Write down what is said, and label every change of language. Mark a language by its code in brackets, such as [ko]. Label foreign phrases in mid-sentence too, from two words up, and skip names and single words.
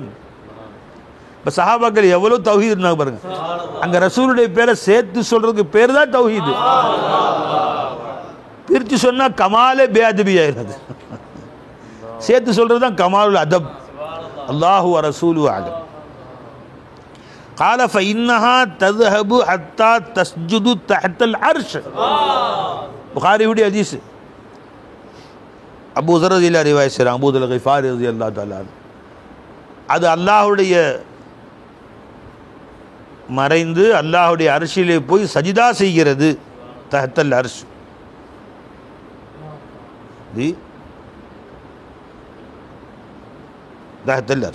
[ta] இப்போ சஹாபாக்கள் எவ்வளோ தௌஹீத் இருந்தாங்க பாருங்க. அங்கே ரசூலுடைய பேரை சேர்த்து சொல்றதுக்கு பேர் தான் தௌஹீது. பிரித்து சொன்னால் [ur] کمالِ بے ادبی [ta] ஆயிடுது. சேர்த்து சொல்றது தான் [ar] كمال الأدب. الله ورسوله أعلم. قال فإنها تذهب حتى تسجد تحت العرش. [ta] புகாரியுடைய ஹதீஸ். அபூ ذر ரலியல்லாஹு ரிவாயத் செய்றாங்க, அபூ ذر கிஃபாரி [ar] رضي الله تعالى. [ta] அது அல்லாஹ்வுடைய மறைந்து அல்லாஹ்வுடைய அர்ஷிலே போய் சஜிதா செய்கிறது. [ar] تحت العرش. தி تحت العرش.